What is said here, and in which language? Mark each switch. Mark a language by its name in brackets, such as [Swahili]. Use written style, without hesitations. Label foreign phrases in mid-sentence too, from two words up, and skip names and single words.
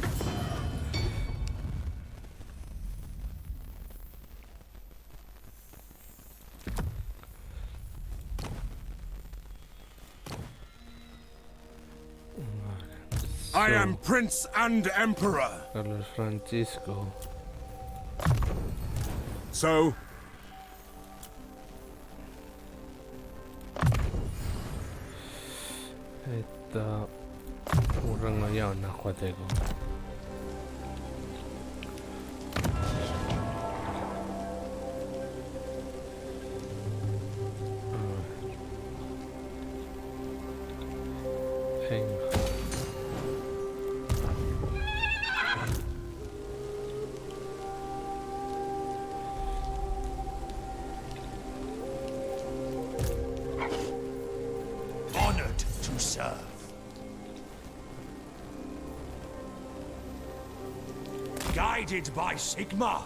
[English] I am Prince and Emperor. Carlos Francisco. [Basque] So, Eta urrengo jauna joateko. Venga. [English] Honored to serve. Guided by Sigma.